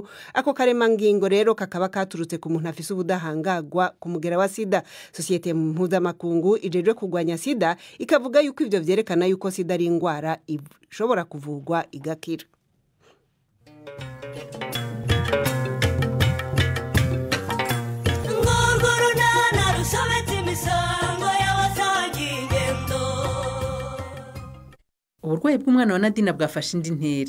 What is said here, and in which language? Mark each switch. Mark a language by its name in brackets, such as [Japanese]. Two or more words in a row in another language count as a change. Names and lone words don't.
[Rundi] Ako karemangingo rero kakaba katurutse ku muntu afise ubudahangagwa ku mugera wa sida. Sosiyete mpuzamakungu ijejwe kugwanya sida ikavuga yuko ivyo vyerekana yuko sida ari ingwara ishobora kuvurwa igakira. [Kinyarwanda] Uburwayi bw'umwana wa Nadine bwafashe indi ntera.